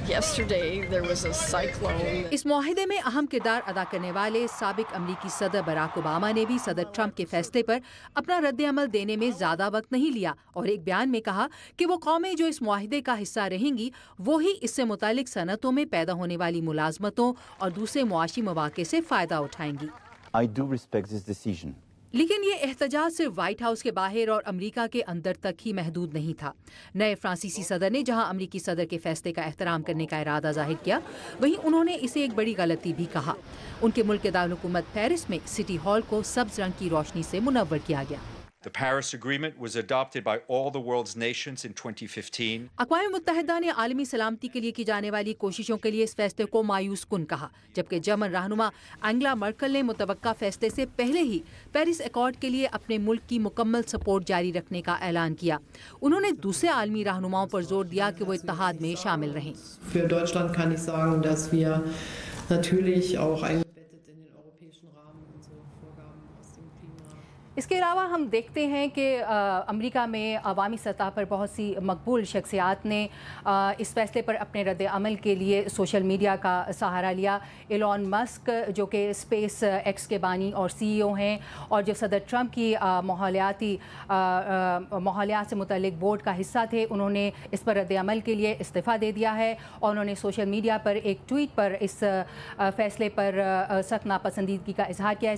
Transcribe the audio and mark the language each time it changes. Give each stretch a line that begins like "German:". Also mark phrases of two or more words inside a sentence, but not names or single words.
Urdu: اس معاہدے میں اہم کردار ادا کرنے والے سابق امریکی صدر باراک اوباما نے بھی صدر ٹرمپ کے فیصلے پر اپنا رد عمل دینے میں زیادہ وقت نہیں لیا اور ایک بیان میں کہا کہ وہ قومیں جو اس معاہدے کا حصہ رہیں گی وہ ہی اس سے متعلق صنعتوں میں پیدا ہونے والی ملازمتوں اور دوسرے معاشی موقعے سے فائدہ اٹھائیں گی.
English: I do respect this decision.
Urdu: لیکن یہ احتجاج صرف وائٹ ہاؤس کے باہر اور امریکہ کے اندر تک ہی محدود نہیں تھا. نئے فرانسیسی صدر نے جہاں امریکی صدر کے فیصلے کا احترام کرنے کا ارادہ ظاہر کیا، وہیں انہوں نے اسے ایک بڑی غلطی بھی کہا. ان کے ملک کے دارالحکومت پیرس میں
English: city hall
Urdu: کو سبز رنگ کی روشنی سے منور کیا گیا.
English: The Paris Agreement was adopted by all the world's nations in 2015.
Urdu: اقوام متحدہ نے عالمی سلامتی کے لیے کی جانے والی کوششوں کے لیے اس فیصلے کو مایوس کن کہا، جبکہ جرمن رہنما انگیلا مرکل نے متوقع فیصلے سے پہلے ہی پیرس ایکارڈ کے لیے اپنے ملک کی مکمل سپورٹ جاری رکھنے کا اعلان کیا. انہوں نے دوسرے عالمی رہنماؤں پر زور دیا کہ وہ اتحاد میں شامل رہیں.
German: Für Deutschland kann ich sagen, dass wir natürlich auch eingebettet in den europäischen Rahmen unsere Vorgaben aus dem Klimarat।
Urdu: اس کے علاوہ ہم دیکھتے ہیں کہ امریکہ میں عوامی سطح پر بہت سی مقبول شخصیات نے اس فیصلے پر اپنے رد عمل کے لیے
English: social media
Urdu: کا سہارا لیا. ایلون مسک، جو کہ سپیس ایکس کے بانی اور CEO ہیں اور جو صدر ٹرمپ کی ماحولیات سے متعلق بورڈ کا حصہ تھے، انہوں نے اس پر رد عمل کے لیے استعفیٰ دے دیا ہے اور انہوں نے
English: social media
Urdu: پر ایک ٹویٹ پر اس فیصلے پر سخت ناپسندیدگی کا اظہار کیا.